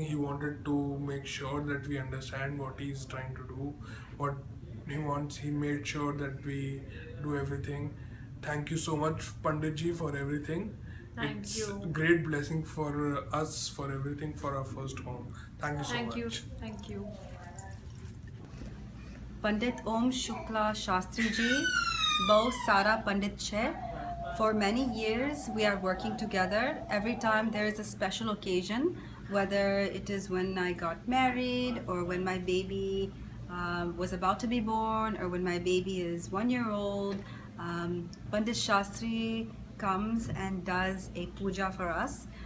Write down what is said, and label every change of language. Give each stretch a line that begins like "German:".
English: He wanted to make sure that we understand what he is trying to do, what he wants. He made sure that we do everything. Thank you so much, Pandit Ji, for everything. Thank you. It's a great blessing for us, for everything, for our first home. Thank you so much. Thank you.
Hindi: पंडित ओम शुक्ला शास्त्री जी बहुत सारा पंडित है,
English: For many years, we are working together. Every time there is a special occasion, whether it is when I got married, or when my baby was about to be born, or when my baby is 1 year old, Pandit Shastri comes and does a puja for us.